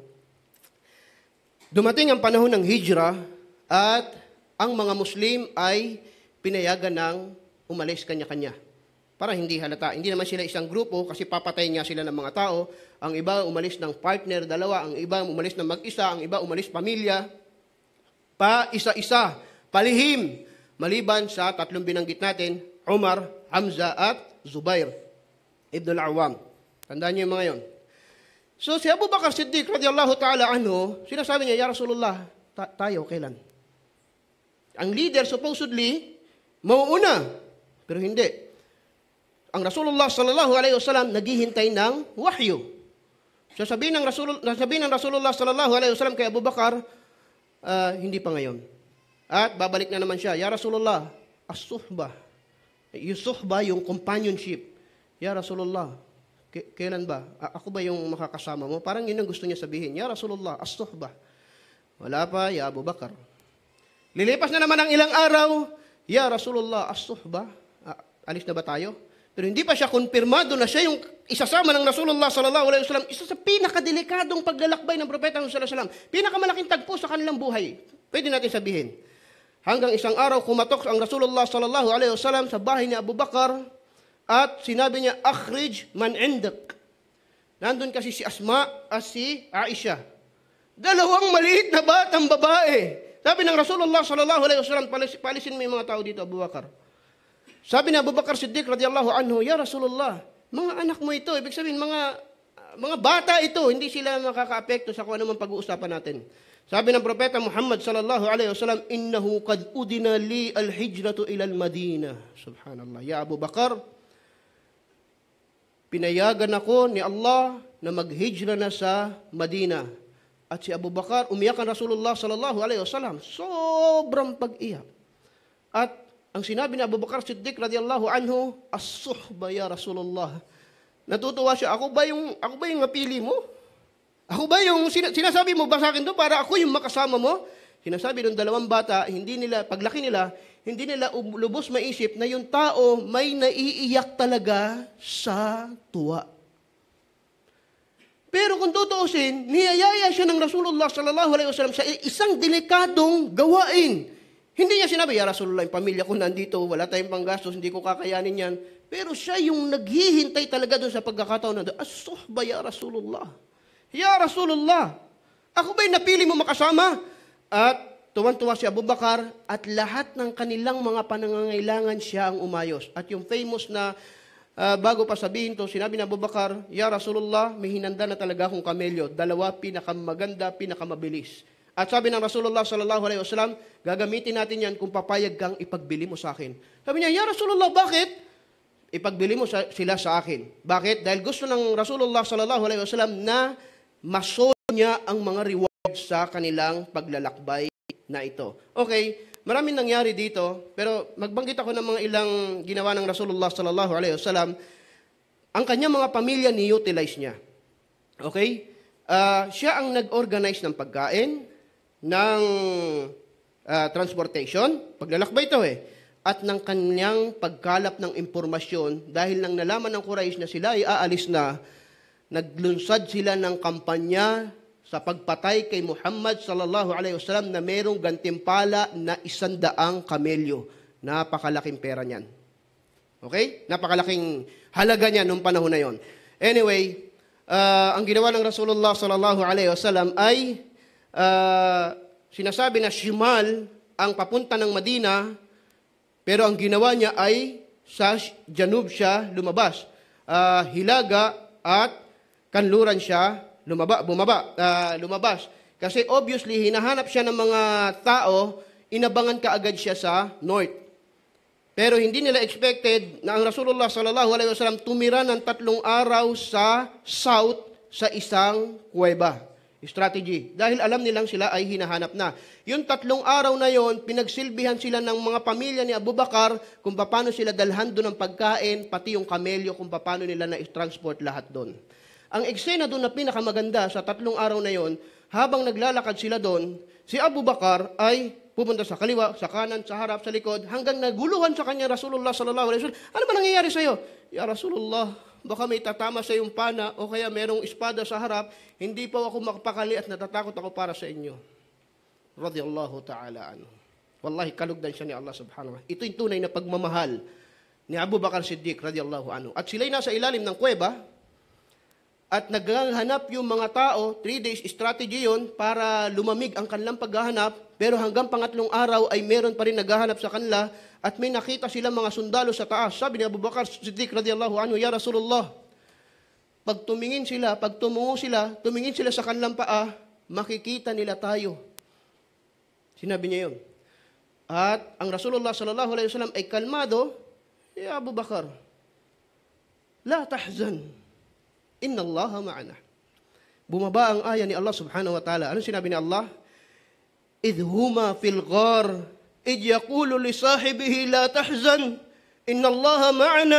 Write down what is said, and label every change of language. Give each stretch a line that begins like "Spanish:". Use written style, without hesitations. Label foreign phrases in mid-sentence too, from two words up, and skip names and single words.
Filipino: Dumating ang panahon ng hijrah at ang mga Muslim ay pinayagan ng umalis kanya-kanya. Para hindi halata. Hindi naman sila isang grupo kasi papatayin niya sila ng mga tao. Ang iba umalis ng partner, dalawa. Ang iba umalis ng mag-isa. Ang iba umalis pamilya. Pa isa-isa. Palihim. Maliban sa 3 binanggit natin, Umar, Hamza at Zubair ibn al-Awwam. Tandaan niyo yung mga yon. So si Abu Bakar Siddiq
Arabic: رضي الله تعالى عنه,
Filipino: sinasabi niya,
Arabic: يا رسول الله,
Filipino: tayo kailan? Ang
English: leader supposedly
Filipino: mauuna. Pero hindi. Ang Rasulullah
Arabic: صلى الله عليه وسلم
Filipino: naghihintay ng wahyu. Sasabihin ng Rasulullah
Arabic: صلى الله عليه وسلم
Filipino: kay Abu Bakar, hindi pa ngayon. At babalik na naman siya,
Arabic: يا رسول الله، الصحبة.
Filipino: Yung suhbah, yung companionship.
Arabic: يا رسول الله,
Filipino: kailan ba? Ako ba yung makakasama mo? Parang yun ang gusto niya sabihin.
Arabic: يا رسول الله، الصحبة.
Filipino: Wala pa, ya Abu Bakar. Lilipas na naman ang ilang araw,
Arabic: يا رسول الله، الصحبة.
Filipino: Alis na ba tayo? Pero hindi pa siya konfirmado na siya yung isasama ng Rasulullah
Arabic: صلى الله عليه وسلم,
Filipino: isa sa pinakadelikadong paglalakbay ng propeta
Arabic: صلى الله عليه وسلم,
Filipino: pinakamalaking tagpo sa kanilang buhay. Pwede natin sabihin. Hanggang isang araw kumatok ang Rasulullah
Arabic: صلى الله عليه وسلم
Filipino: sa bahay ni Abu Bakar at sinabi niya,
Arabic: أخرج من عندك.
Filipino: Nandun kasi si Asma at si Aisha. Dalawang maliit na batang babae. Sabi ng Rasulullah
Arabic: صلى الله عليه وسلم,
Filipino: palisin mo yung mga tao dito, Abu Bakar. Sabi ni Abu Bakar Siddiq
Arabic: رضي الله عنه، يا رسول الله,
Filipino: mga anak mo ito, ibig sabihin mga bata ito, hindi sila makaka-apekto sa kung anumang pag-uusapan natin. Sabi ng Propeta Muhammad
Arabic: صلى الله عليه وسلم، إنه قد أذن لي الهجرة إلى المدينة. سبحان الله. يا أبا بكر,
Filipino: pinayagan ako ni Allah na maghijra na sa Madina. At si Abu Bakar, umiyakan Rasulullah
Arabic: صلى الله عليه وسلم.
Filipino: Sobrang pag-iyak. At ang sinabi ni Abu Bakar Siddiq
Arabic: رضي الله عنه، الصحبة يا رسول الله.
Filipino: Natutuwa siya, ako ba yung napili mo? Ako ba yung sinasabi mo ba sa akin doon para ako yung makasama mo? Sinasabi ng dalawang bata, paglaki nila, hindi nila lubos maisip na yung tao may naiiyak talaga sa tuwa. Pero kung tutuusin, niyayaya siya ng Rasulullah
Arabic: صلى الله عليه وسلم
Filipino: sa isang delikadong gawain. Hindi niya sinabi,
Arabic: يا رسول الله,
Filipino: yung pamilya ko nandito, wala tayong panggastos, hindi ko kakayanin yan. Pero siya yung naghihintay talaga doon sa pagkakataon na doon.
Arabic: الصحبة، يا رسول الله. يا رسول الله,
Filipino: ako ba'y napili mo makasama? At tuwan-tuwa si Abu Bakar at lahat ng kanilang mga panangangailangan siya ang umayos. At yung famous na bago pa sabihin to, sinabi ni Abu Bakar,
Arabic: يا رسول الله,
Filipino: may hinanda na talaga akong kamelyo. Dalawa, pinakamaganda, pinakamabilis. At sabi ng Rasulullah
Arabic: صلى الله عليه وسلم,
Filipino: gagamitin natin yan kung papayag kang ipagbili mo sa akin. Sabi niya,
Arabic: يا رسول الله,
Filipino: bakit? Ipagbili mo sila sa akin. Bakit? Dahil gusto ng Rasulullah
Arabic: صلى الله عليه وسلم
Filipino: na masol niya ang mga reward sa kanilang paglalakbay na ito. Okay, maraming nangyari dito, pero magbanggit ako ng mga ilang ginawa ng Rasulullah
Arabic: صلى الله عليه وسلم.
Filipino: Ang kanyang mga pamilya ni-utilize niya. Okay? Siya ang nag-organize ng pagkain, ng transportation, paglalakbay ito at ng kanyang pagkalap ng impormasyon dahil nang nalaman ng Quraysh na sila ay aalis na, naglunsad sila ng kampanya sa pagpatay kay Muhammad
Arabic: صلى الله عليه وسلم
Filipino: na merong gantimpala na 100 kamelyo. Napakalaking pera niyan. Okay? Napakalaking halaga niya nung panahon na yon. Anyway, ang ginawa ng Rasulullah
Arabic: صلى الله عليه وسلم
Filipino: ay sinasabi na shimal ang papunta ng Madina, pero ang ginawa niya ay sa janub siya lumabas. Hilaga at kanluran siya lumabas. Kasi obviously, hinahanap siya ng mga tao, inabangan kaagad siya sa north. Pero hindi nila expected na ang Rasulullah
Arabic: صلى الله عليه وسلم
Filipino: tumira ng 3 araw sa south sa isang kuweba. Strategy. Dahil alam nilang sila ay hinahanap na. Yung 3 araw na yon, pinagsilbihan sila ng mga pamilya ni Abu Bakar kung paano sila dalhan doon ng pagkain, pati yung kamelyo kung paano nila na-transport lahat doon. Ang eksena doon na pinakamaganda sa 3 araw na yon, habang naglalakad sila doon, si Abu Bakar ay pupunta sa kaliwa, sa kanan, sa harap, sa likod, hanggang naguluhan sa kanya Rasulullah
Arabic: صلى الله عليه وسلم.
Filipino: Ano ba nangyayari sa iyo?
Arabic: يا رسول الله,
Filipino: baka may tatama sa iyong pana o kaya merong espada sa harap, hindi pa ako makapakali at natatakot ako para sa inyo.
Arabic: رضي الله تعالى عنه. والله,
Filipino: kalugdan siya ni Allah
Arabic: سبحانه وتعالى.
Filipino: Ito yung tunay na pagmamahal ni Abu Bakar Siddiq
Arabic: رضي الله عنه.
Filipino: At sila'y nasa ilalim ng kuweba at naghahanap yung mga tao,
English: 3 days strategy
Filipino: yon para lumamig ang kanilang paghahanap, pero hanggang 3 araw ay meron pa rin naghahanap sa kanila at may nakita silang mga sundalo sa taas. Sabi ni Abu Bakar Siddiq
Arabic: رضي الله عنه، يا رسول الله,
Filipino: pag tumungo sila sa kanilang paa, makikita nila tayo. Sinabi niya yun. At ang Rasulullah
Arabic: صلى الله عليه وسلم
Filipino: ay kalmado,
Arabic: يا أبا بكر، لا تحزن، إن الله معنا.
Filipino: Bumaba ang aya ni Allah
Arabic: سبحانه وتعالى.
Filipino: Anong sinabi ni Allah?
Arabic: إذ هما في الغار، إذ يقول لصاحبه لا تحزن، إن الله معنا.